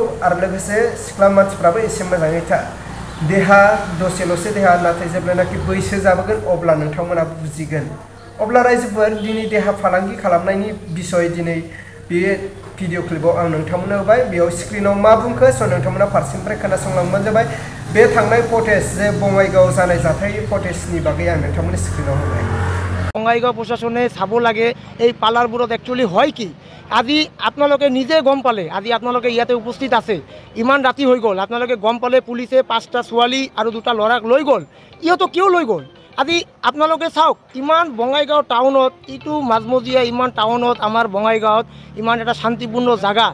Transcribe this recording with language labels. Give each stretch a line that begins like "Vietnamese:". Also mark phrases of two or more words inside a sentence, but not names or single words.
Bodo: आरो लोगोसे सिख्ला मानसिफ्राबो एसे मोजाङै था। देहा दसेल'सो देहा, नाथाय जेब्लानाखि बैसो जाबोगोन अब्ला नोंथांमोना बुजिगोन। अब्ला रायजोफोर दिनै देहा फालांगि खालामनायनि बिसय दिनै बे भिडिअ क्लिपाव आं नोंथांमोननो होबाय। बेयाव स्क्रिनाव मा बुंखो स' नोंथांमोना फारसेनिफ्राय खोनासंलांबानो जाबाय। बे थांनाय फटेज जे बङाइगाव जानाय जाथाय फटेजनि बागै आं नोंथांमोननि स्क्रिनाव होबाय।
Assamese: বঙাইগাঁও প্ৰশাসনে চাব লাগে এই পাৰ্লাৰবোৰত একচুৱেলি হয় কি। আজি আপোনালোকে নিজে গম পালে, আজি আপোনালোকে ইয়াতে উপস্থিত আছে, ইমান ৰাতি হৈ গ'ল, আপোনালোকে গম পালে পুলিচে 5টা ছোৱালী আৰু 2টা ল'ৰাক লৈ গ'ল। ইহঁতক কিয় লৈ গ'ল? আজি আপোনালোকে চাওক, ইমান বঙাইগাঁও টাউনত, এইটো মাজমজিয়া ইমান টাউনত, আমাৰ বঙাইগাঁৱত ইমান এটা শান্তিপূৰ্ণ জাগা।